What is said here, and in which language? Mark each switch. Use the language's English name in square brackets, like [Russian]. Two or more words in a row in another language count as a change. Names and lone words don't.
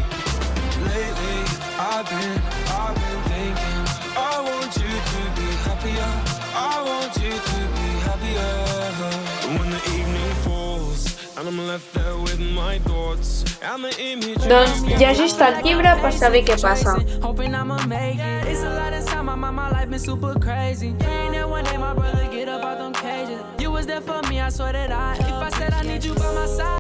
[Catalan] Doncs llegeix-te el llibre per saber què passa. [English] Hoping I'ma make it. It's a lot inside my mind, my life been super crazy. Ain't there one day my brother get up out them cages. You was there for me, I swear that if I said I need you by my side.